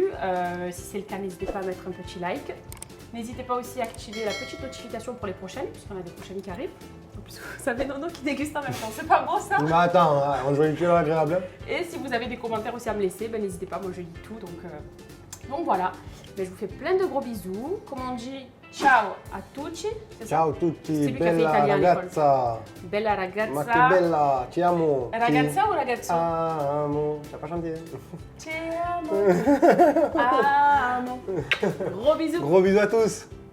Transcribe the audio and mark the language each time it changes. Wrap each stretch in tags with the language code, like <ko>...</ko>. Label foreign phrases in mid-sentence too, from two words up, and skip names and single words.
<fr>Si c'est le cas, n'hésitez pas à mettre un petit like. N'hésitez pas aussi à activer la petite notification pour les prochaines, puisqu'on a des prochaines qui arrivent. En plus, vous savez, Nono qui déguste en même temps, c'est pas bon ça? Mais attends, on joue une cuillère agréable. Et si vous avez des commentaires aussi à me laisser, ben, n'hésitez pas, moi je lis tout. Donc voilà, ben, je vous fais plein de gros bisous. Comme on dit,</fr> <it>ciao a tutti.</it> <fr>C'est ça?</fr> <it>Ciao</it> <fr>C'est</fr> <it>tutti,</it> <fr>lui qui a fait</fr> <it>bella</it> <fr>italien à l'école.</fr> <it>ragazza. Bella ragazza. Ma che bella, ti amo. Ragazza ou ragazzo? Amo.</it> <fr>T'as pas chanté?</fr> <it>Ti amo. Amo.</it> <fr>Gros bisous. Gros bisous à tous.</fr>